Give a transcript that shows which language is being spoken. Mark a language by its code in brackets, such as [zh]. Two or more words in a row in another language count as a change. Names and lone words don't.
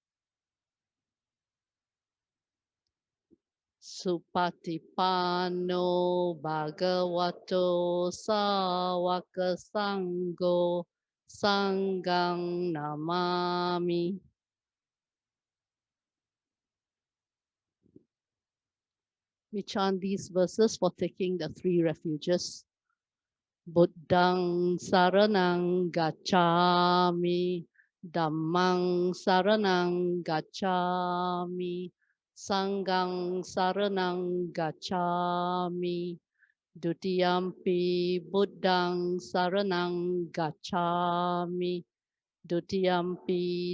[pi] Supatipano Bhagavato Sawaka Sangho Sanghang Namami. [en] We chant these verses for taking the three refuges. [pi] Buddhang Saranang Gacchami, Dhammang Saranang Gacchami, Sanghang Saranang Gacchami, Dutiyampi Buddhang Saranang Gacchami, Dutiyampi